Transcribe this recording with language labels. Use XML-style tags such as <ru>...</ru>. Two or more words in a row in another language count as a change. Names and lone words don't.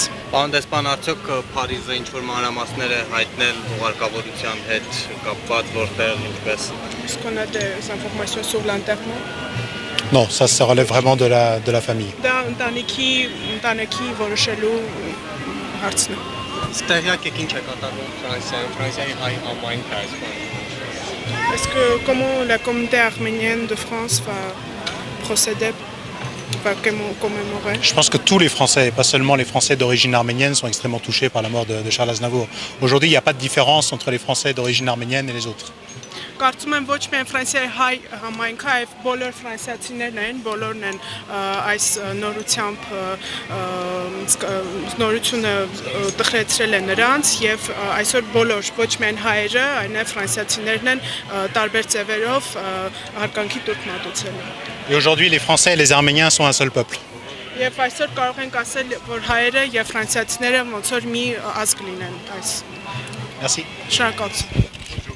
<hy>Պարոն դեսպան, արդյոք Փարիզը ինչ-որ մանրամասներ է հայտնել հուղարկավորության հետ կապված, որտեղ ինչպես։</hy> <fr>Est-ce qu'on a des informations sur l'enterrement? Non, ça relève vraiment de la famille.</fr> <hy>Դա ընտանիքի որոշելու հարցն է։ Ստեղյակ եք ինչ է կատարվում Ֆրանսիայում, Ֆրանսիայի հայ համայնքը այս բանը։</hy> <fr>Est-ce que comment la communauté arménienne de France va procéder, va commémorer? Je pense que tous les Français, et pas seulement les Français d'origine arménienne, sont extrêmement touchés par la mort de Charles Aznavour. Aujourd'hui, il n'y a pas de différence entre les Français d'origine arménienne et les autres.</fr> <hy>Կարծում եմ ոչ միայն Ֆրանսիայի հայ համայնքը, այլ բոլոր ֆրանսիացիներն են, բոլորն են այս նորությամբ նորությունը տխրեցրել է նրանց եւ այսօր բոլոր ոչ միայն հայերը, այլև ֆրանսիացիներն են տարբեր ձևերով հարկանքի տուրք մատուցել։</hy> <fr>Et aujourd'hui, les Français et les Arméniens sont un seul peuple.</fr> <hy>Եվ այսօր կարող ենք ասել, որ հայերը եւ ֆրանսիացիները ոնց որ մի ազգ լինեն այս։</hy> <fr>Merci.</fr> <hy>Շնորհակալություն։</hy>